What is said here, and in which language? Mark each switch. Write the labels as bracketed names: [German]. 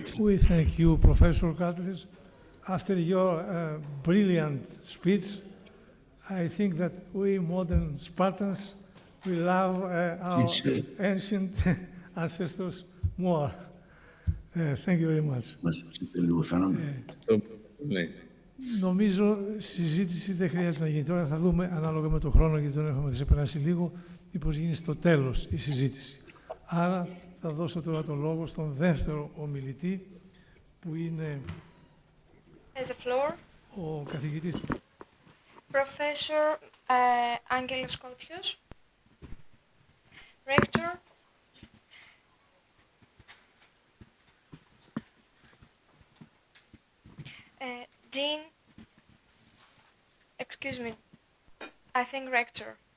[English] We thank you, Professor Katlis. After your brilliant speech, I think that we modern Spartans, we love our ancient ancestors more. Thank you very much. [Greek] Νομίζω συζήτηση δεν χρειάζεται να γίνει τώρα. Θα δούμε ανάλογα με τον χρόνο, γιατί τον έχουμε ξεπεράσει λίγο, μήπως γίνει στο τέλος η συζήτηση. Άρα θα δώσω τώρα το λόγο στον δεύτερο ομιλητή, που είναι ο καθηγητής [English] Professor Angelos Kotios, Rector Dean, excuse me, I think Rector.